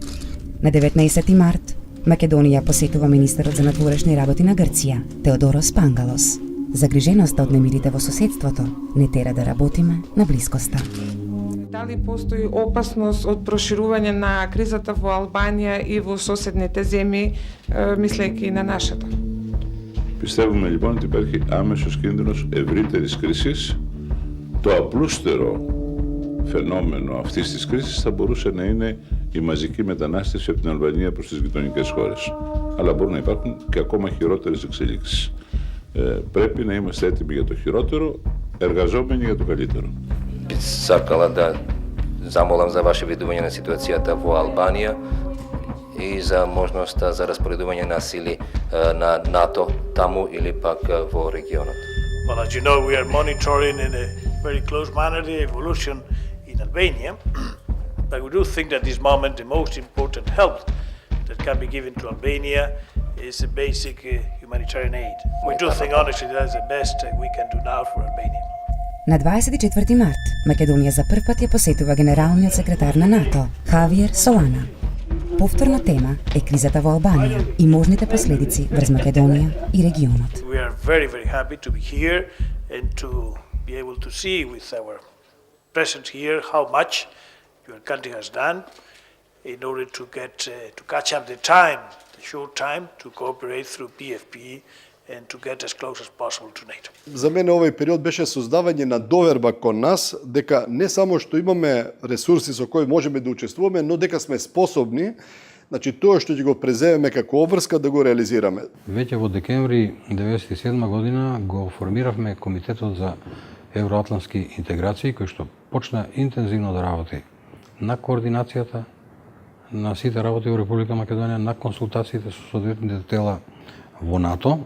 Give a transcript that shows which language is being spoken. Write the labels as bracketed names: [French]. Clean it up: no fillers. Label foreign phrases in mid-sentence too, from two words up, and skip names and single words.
[Macedonian] На 19 март, Македонија посетува министерот за надворешни работи на Грција, Теодорос Пангалос. Загриженоста од немирите во соседството не тера да работиме на блискоста. Дали постои опасност од проширување на кризата во Албанија и во соседните земји, мислејќи на нашата? [Greek] Πιστεύουμε λοιπόν ότι υπάρχει άμεσος κίνδυνος ευρύτερης κρίσης. Το απλούστερο φαινόμενο αυτής της κρίσης θα μπορούσε να είναι η μαζική μετανάστευση από την Αλβανία προς τις γειτονικές χώρες. Αλλά μπορούν να υπάρχουν και ακόμα χειρότερες εξελίξεις. Πρέπει να είμαστε έτοιμοι για το χειρότερο, εργαζόμενοι για το καλύτερο. [Macedonian] Сакала да замолам за ваше видување на ситуацијата во Албанија. и за можноста за распоредување на сили на НАТО таму или пак во регионот. [English] Well, as you know, we are monitoring in a very close manner the evolution in Albania, but we do think that this moment the most important help that can be given to Albania is a basic humanitarian aid. We do think honestly that's the best we can do now for Albania. [Macedonian] На 24 март Македонија за прв пат ја посетува генералниот секретар на НАТО, Хавиер Солана. Повторна тема е кризата во Албанија и можните последици врз Македонија и регионот. [English] We are very, very happy to be here and to be able to see with our presence here how much your country has done in order to catch up the short time to cooperate through PFP and to get as close as possible to NATO. [Macedonian] За мене овој период беше создавање на доверба кон нас дека не само што имаме ресурси со кои можеме да учествуваме, но дека сме способни, значи тоа што ќе го преземеме како обврска да го реализираме. Веќе во декември 1997 година го формиравме Комитетот за евроатлантски интеграции, кој што почна интензивно да работи на координацијата на сите работи во Република Македонија, на консултациите со соодветните тела во НАТО.